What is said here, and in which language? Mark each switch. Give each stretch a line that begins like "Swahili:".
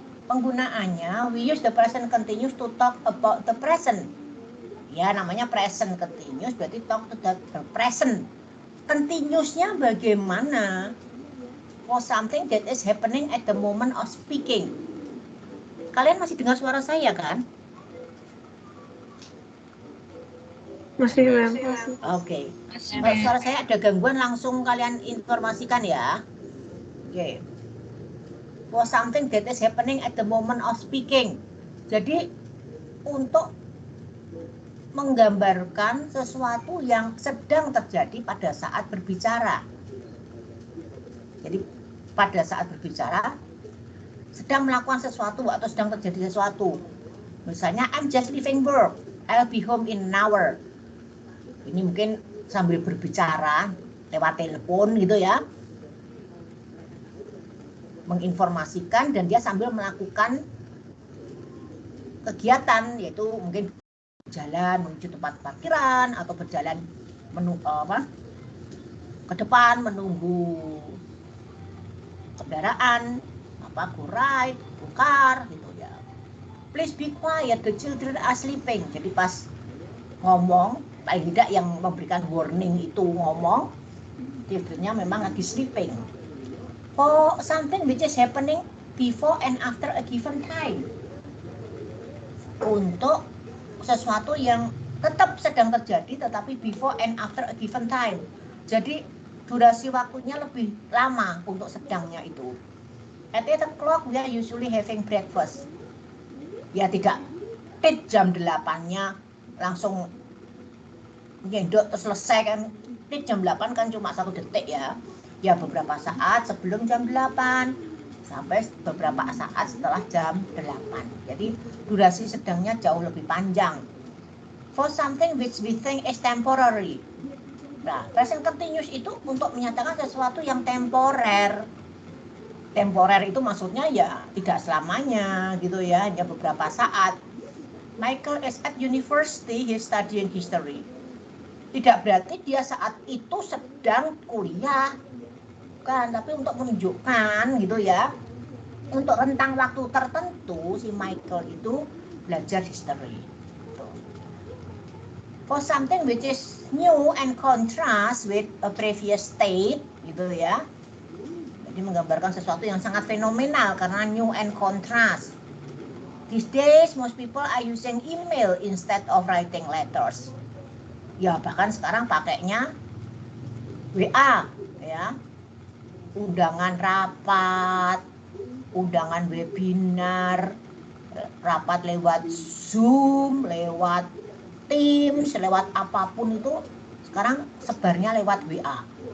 Indonesian: Penggunaannya,
English: we use the present continuous to talk about the present.
Indonesian: Ya, namanya present continuous, berarti
English: talk to the present.
Indonesian: Continuousnya bagaimana?
English: For something that is happening at the moment of speaking.
Indonesian: Kalian masih dengar suara saya kan? Masih, Ma'am. Oke. Kalau suara saya ada gangguan, langsung kalian informasikan ya. Oke.
English: For something that is happening at the moment of speaking.
Indonesian: Jadi untuk menggambarkan sesuatu yang sedang terjadi pada saat berbicara. Jadi pada saat berbicara sedang melakukan sesuatu atau sedang terjadi sesuatu. Misalnya
English: I'm just leaving work, I'll be home in an hour.
Indonesian: Ini mungkin sambil berbicara lewat telepon gitu ya, menginformasikan, dan dia sambil melakukan kegiatan, yaitu mungkin jalan menuju tempat parkiran atau berjalan ke depan menunggu kendaraan, go ride, go car gitu ya.
English: Please be quiet, the children are sleeping.
Indonesian: Jadi pas ngomong, paling tidak yang memberikan warning itu ngomong, childrennya memang lagi sleeping.
English: For something which is happening before and after a given time.
Indonesian: Untuk sesuatu yang tetap sedang terjadi tetapi
English: before and after a given time.
Indonesian: Jadi durasi waktunya lebih lama untuk sedangnya itu.
English: At 8 o'clock we are usually having breakfast.
Indonesian: Ya tidak jam 8-nya langsung nyendok terus selesai kan. Jam 8 kan cuma 1 detik ya. Ya beberapa saat sebelum jam 8 sampai beberapa saat setelah jam 8. Jadi durasi sedangnya jauh lebih panjang.
English: For something which we think is temporary.
Indonesian: Nah, present continuous itu untuk menyatakan sesuatu yang temporer. Temporer itu maksudnya ya tidak selamanya gitu ya, hanya beberapa saat.
English: Michael is at university, he's studying history.
Indonesian: Tidak berarti dia saat itu sedang kuliah, bukan, tapi untuk menunjukkan gitu ya, untuk rentang waktu tertentu si Michael itu belajar history.
English: For something which is new and contrast with a previous state
Indonesian: gitu ya. Jadi menggambarkan sesuatu yang sangat fenomenal karena
English: new and contrast. These days most people are using email instead of writing letters.
Indonesian: Ya bahkan sekarang pakainya WA ya. Undangan rapat, undangan webinar, rapat lewat Zoom, lewat Teams, lewat apapun itu sekarang sebarnya lewat WA.